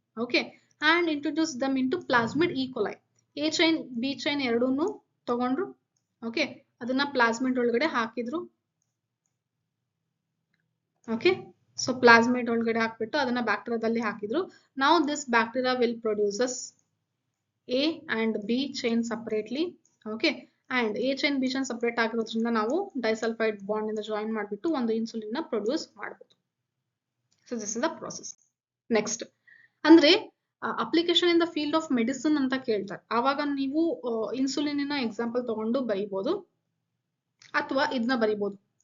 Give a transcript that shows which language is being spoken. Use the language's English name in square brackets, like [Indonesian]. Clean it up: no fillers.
[English] Okay, and introduced them into plasmid E. coli. A chain B chain [Kannada] ಎರಡೂನು ತಗೊಂಡ್ರು. Okay, ಅದನ್ನ plasmid ಒಳಗಡೆ ಹಾಕಿದ್ರು. Okay, so plasmid ಒಳಗಡೆ ಹಾಕ್ಬಿಟ್ಟು ಅದನ್ನ ಬ್ಯಾಕ್ಟೀರಿಯಾದಲ್ಲಿ ಹಾಕಿದ್ರು. [English] Now this bacteria will produces A and B chain separately. Okay, and A chain B chain separate [Kannada] ಆಗಿರೋದ್ರಿಂದ ನಾವು ಡೈಸಲ್ಫೈಡ್ ಬಾಂಡ್ ಇಂದ ಜಾಯಿನ್ ಮಾಡಿಬಿಟ್ಟು ಒಂದು ಇನ್ಸುಲಿನ್ ನ ಪ್ರೊಡ್ಯೂಸ್ ಮಾಡಬಹುದು. [English] So this is the process. Next ಅಂದ್ರೆ application in the field of medicine [Kannada] ಅಂತ ಕೇಳ್ತಾರೆ. ಆವಾಗ ನೀವು ಇನ್ಸುಲಿನ್ ಎಕ್ಸಾಂಪಲ್ ತಗೊಂಡು ಬರೀಬಹುದು, ಅಥವಾ ಇದನ್ನ ಬರೀಬಹುದು.